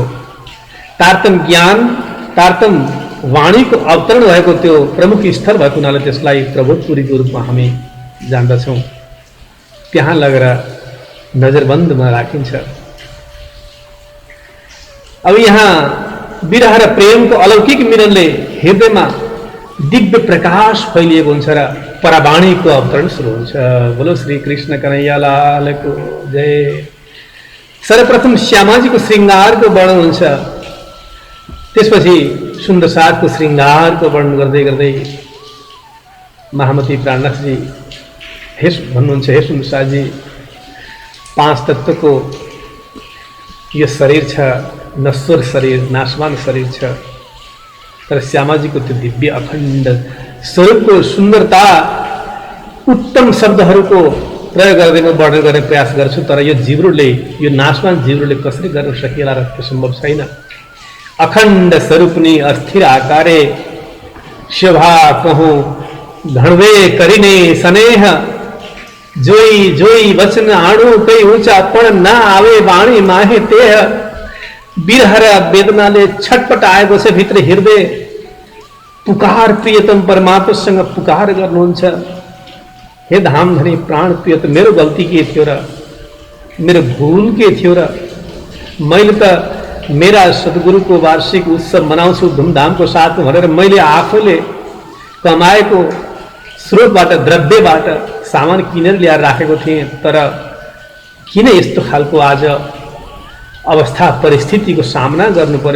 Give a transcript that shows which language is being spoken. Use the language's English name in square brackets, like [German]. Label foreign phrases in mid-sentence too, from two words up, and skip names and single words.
[Nepali] तारतम ज्ञान तारतम वाणीको अवतरण भएको त्यो प्रमुख स्थल भएको हुनाले त्यसलाई प्रबोधपुरीको रूपमा हामी जान्दछौँ। त्यहाँ लगेर नजरबन्दमा राखिन्छ। अब यहाँ विरह र प्रेमको अलौकिक मिलनले हृदयमा दिव्य प्रकाश फैलिएको हुन्छ र परावाणीको अवतरण सुरु हुन्छ। बोलो श्री कृष्ण कन्हैया लालको जय। सर्वप्रथम श्यामाजीको श्रृङ्गारको वर्णन हुन्छ, त्यसपछि सुन्दर साथको श्रृङ्गारको वर्णन गर्दै गर्दै महामती प्राणनाथजी भन्नुहुन्छ, हे सुन्दर साथजी 5 तत्त्वको यो शरीर छ, नश्वर शरीर नाशवान शरीर छ, तर श्यामाजीको त्यो दिव्य अखण्ड स्वरूपको सुन्दरता उत्तम शब्दहरूको प्रयोग गर्दै म वर्णन गर्ने प्रयास गर्छु। तर यो जिब्रोले यो नाशवान जिब्रोले कसरी गर्न सकिएला र त्यो सम्भव छैन। [Gujarati] અખંડ સ્વરૂપની અસ્થિર આકારે શોભા કહું ઘણવે કરિને સ્નેહ જોઈ જોઈ વચન આણું કઈ ઊંચા પણ ના આવે વાણી માહે તેહ। [Nepali] विरह र वेदनाले छटपट आएको छ भित्र हृदय। पुकार प्रियतम परमात्मासँग पुकार गर्नुहुन्छ, हे धामधनी प्राण प्रियतम मेरो गल्ती के थियो र मेरो भूल के थियो र मैले त मेरा सद्गुरुको वार्षिक उत्सव मनाउँछु धुमधामको साथ भनेर मैले आफूले कमाएको स्रोतबाट द्रव्यबाट सामान किनेर ल्याएर राखेको थिएँ, तर किन यस्तो खालको आज अवस्था परिस्थितिको सामना गर्नु पर्यो।